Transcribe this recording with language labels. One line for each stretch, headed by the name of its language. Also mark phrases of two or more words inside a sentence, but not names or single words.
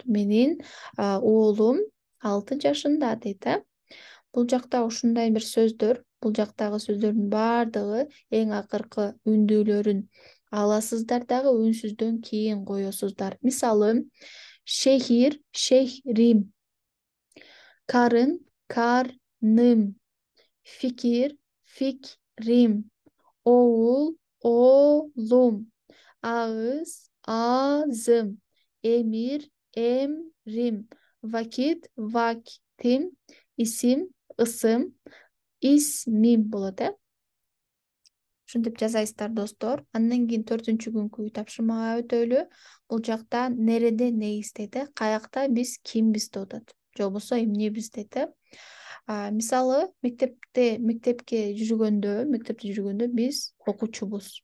Kyrgyz: Менин оолум 6 жашында дейт, Бул жакта ушундай бир сөздөр, бул жактагы сөздөрдүн баардыгы эң акыркы үндүүлөрүн аласыздар дагы үнсүздөн кийин коесуздар.
Turkish: Мисалы, şehir, şehrim, karın, karnım, fikir, fikrim, oğul, oğlum, ağız, ağzım, emir, emrim, vakit, vaktim, isim,
Kyrgyz: ысым, ismim болот, Ушинтип жасайсыздар, достор. Андан кийин 4-күнкү үй тапшырмага өтөлү. Бул жакта
Turkish: nerede ne
Kyrgyz: дейт, каякта биз кимбиз деп атат. Же болбосо эмнебиз дейт, Мисалы, мектепте жүргөндө биз окуучубуз.